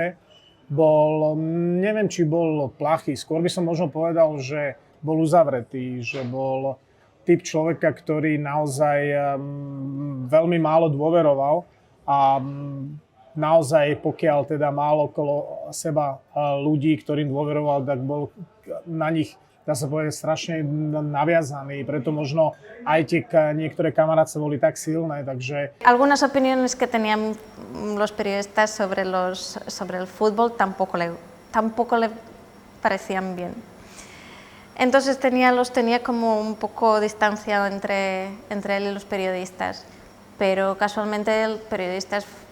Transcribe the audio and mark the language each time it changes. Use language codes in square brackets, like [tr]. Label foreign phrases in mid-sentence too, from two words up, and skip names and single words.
[sk] Neviem, či bol plachý, skôr by som možno povedal, že bol uzavretý, že bol typ človeka, ktorý naozaj veľmi málo dôveroval a naozaj, pokiaľ teda mal okolo seba ľudí, ktorým dôveroval, tak bol na nich, dá sa povedať, strašne naviazaný. Preto možno aj tie niektoré kamarátce boli tak silné, takže... [es] Algunas opiniones que tenían los periodistas sobre el fútbol tampoco le parecían bien. Entonces los tenía como un poco distanciado entre él y los periodistas, pero casualmente los periodistas